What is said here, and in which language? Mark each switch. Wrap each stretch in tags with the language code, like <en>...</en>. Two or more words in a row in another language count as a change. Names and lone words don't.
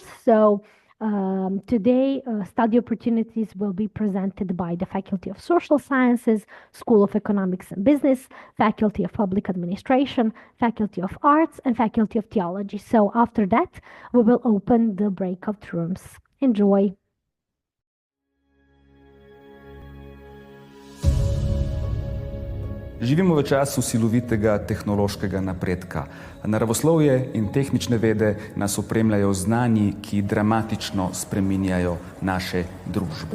<en>So today, study opportunities will be presented by the Faculty of Social Sciences, School of Economics and Business, Faculty of Public Administration, Faculty of Arts, and Faculty of Theology. So after that, we will open the breakout rooms. Enjoy!</en> <sl>Živimo v času silovitega tehnološkega napredka. Naravoslovje in tehnične vede nas opremljajo znanji, ki dramatično spreminjajo naše družbe.</sl>